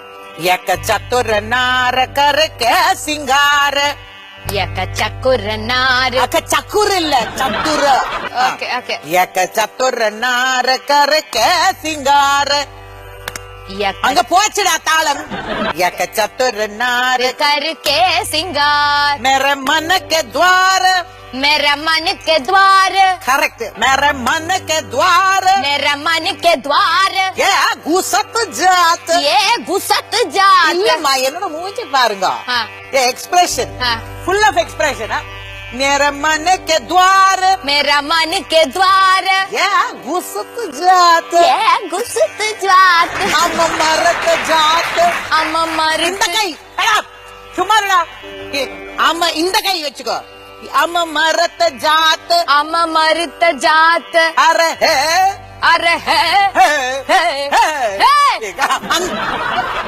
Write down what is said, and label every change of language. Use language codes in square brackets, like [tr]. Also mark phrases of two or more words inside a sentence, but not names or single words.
[hi] एक चतुर नार करके सिंगार. एक चकुर नार. चकुर இல்ல चतुर. [en] OK OK. [hi] एक चतुर नार करके सिंगार. [ta] அங்க போச்சுடா தாளம். [hi] एक चतुर नार करके सिंगार. मेरे मन के द्वार. मेरा मन के द्वार. करेक्ट. मेरे मन के द्वार. मेरा मन के द्वार. ये घुसत जात. ये घुसत जात. [ta] இல்லம்மா என்னோட மூஞ்சி பாருங்க. [en] ये expression. full of expression. [hi] मेरे मन के द्वार. मेरा मन के द्वार. ये घुसत जात. ये घुसत जात. हम मरत जात. हम मर. [ta] இந்த கை சும்மா இருடா. ஆமா இந்த கை வச்சுக்கோ. [hi] हम मरत जात. हम मरत जात. अरे है. अरे है. है. है.